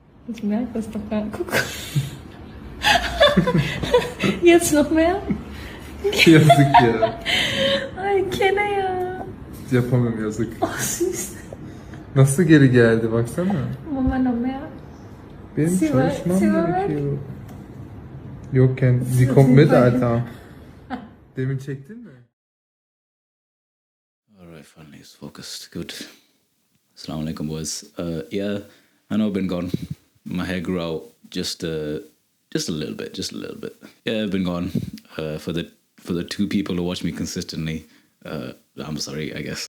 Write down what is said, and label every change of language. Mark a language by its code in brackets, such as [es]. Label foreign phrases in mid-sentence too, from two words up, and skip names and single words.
[de] Ich merke es doch gar nicht. Guck. Jetzt noch mehr? [tr] Yazık ya. Ay kene ya. Yapamam yazık. [de] Oh süß. [tr] Nasıl geri geldi baksana. [de] Mama noch mehr? [tr] Benim [de] Sie [tr] çalışmam var. gerekiyor. Yokken, [de] sie kommt mit, Alter. [tr] Demin çektin mi? [en] Alright, finally it's focused. Good. [ar] السلام عليكم, [en] boys. Yeah, I know I've been gone. My hair grew out just a little bit, Yeah, I've been gone. For the two people who watch me consistently, I'm sorry, I guess.